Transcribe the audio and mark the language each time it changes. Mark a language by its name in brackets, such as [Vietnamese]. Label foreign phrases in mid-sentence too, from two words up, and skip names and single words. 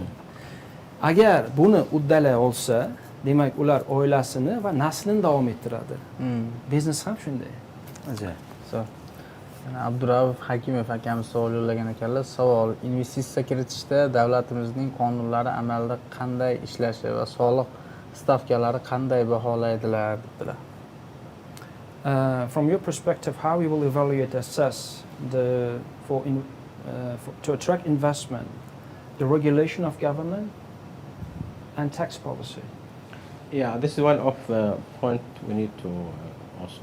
[Uzbek] Agar buni uddalay olsa, demak ular oilasini va naslini davom ettiradi. Biznes ham shunday. Ajoyib. So, Abdurauf Hakimov akamiz savol yo'llagan ekanlar. Savol: investitsiya kiritishda davlatimizning qonunlari amalda qanday ishlashi va soliq stavkalari qanday baholaydilar debdilar. [English] From your perspective, how you will evaluate, assess to attract investment, the regulation of government and tax policy? Yeah, this is one of the point we need to also.